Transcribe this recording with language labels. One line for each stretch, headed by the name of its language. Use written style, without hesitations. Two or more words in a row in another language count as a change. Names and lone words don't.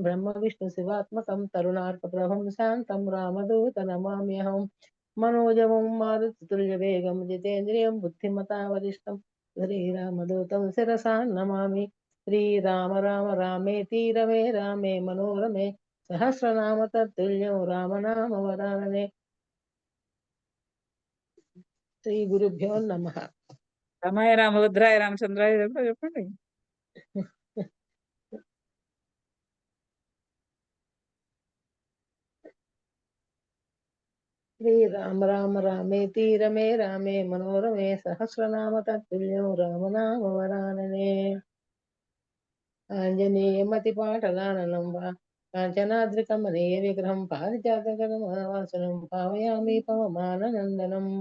Sanskrit: ब्रह्मविष्णुशिवात्मकं तरुणार्कप्रभं शान्तं रामदूतनमाम्यहं मनोजवं मारुततुल्यवेगं जितेन्द्रियं बुद्धिमता वरिष्ठं श्रीरामदूतं शिरसा नमामि श्रीराम राम रामेति रमे रामे मनोरमे सहस्रनाम तत्तुल्यं रामनाम वरानने శ్రీ గురుభ్యో నమః. రామాయ రామభద్రాయ రామచంద్రాయ చెప్పండి. శ్రీరామ రామ రామేతి రమే రామే మనోరమే సహస్రనామ తత్తుల్యం రామనామ వరాననే ఆంజనేయమతిపాటలాననం వా కాంచనాద్రికమనీయ విగ్రహం పారిజాతకరమాసనం భావయామి పవమాననందనం.